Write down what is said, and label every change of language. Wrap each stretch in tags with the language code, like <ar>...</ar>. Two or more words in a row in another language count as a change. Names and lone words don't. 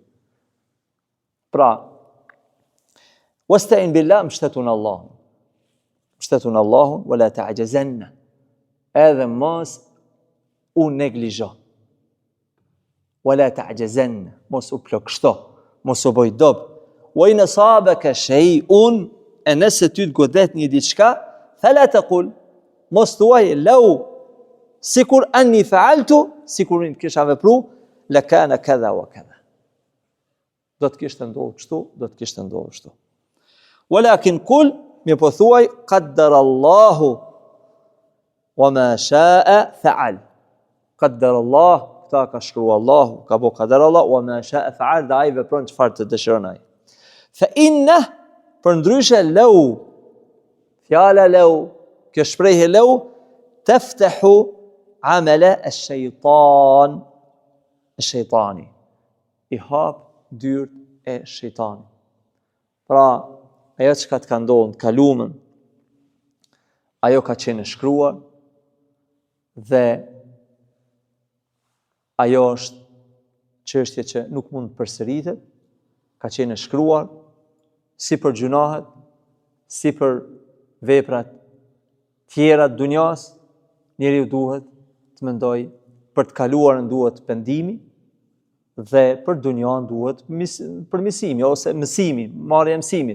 <sq>Pra,</sq> <ar>واستعن بالله,</ar> <sq>mbështetun Allahun. Mbështetun Allahun,</sq> <ar>ولا تعجزن.</ar> <sq>Edhe mos u neglizho.</sq> <ar>ولا تعجزن,</ar> <sq>mos u plagështo, mos u bëj dob.</sq> <ar>وإن أصابك شيء,</ar> <sq>e nëse ty të godet një diçka,</sq> <ar>فلا تقل,</ar> <sq>mos thuaj law sikur</sq> <ar>أني فعلت,</ar> <sq>sikur unë kisha vepruar,</sq> <ar>لكان كذا وكذا.</ar> <sq>Do të kishte ndodhur kështu, do të kishte ndodhur kështu.</sq> <ar>ولكن قل,</ar> <sq>mi po thuaj</sq> <ar>قدر الله وما شاء فعل. قدر الله,</ar> <sq>këta ka shkruar Allahu, ka bo</sq> <ar>قدر الله وما شاء فعل,</ar> <sq>dhe ai vepron çfarë të dëshiron ai.</sq> <ar>فإن,</ar> <sq>për ndryshe law, fjala law, kjo shprehje</sq> <ar>law, تفتح عمل الشيطان الشيطان.</ar> <sq>I hap dyrt e shejtanit. Pra, ajo që ka të ka ndodhur në kaluamën, ajo ka qenë shkruar dhe ajo është çështje që nuk mund të përsëritet, ka qenë shkruar si për gjunahet, si për veprat tjera të dunjas, njeriu duhet të mendoj për të kaluarën duhet pendimi dhe për dunjan duhet përmirësimi ose mësimi, marrja e mësimit.</sq>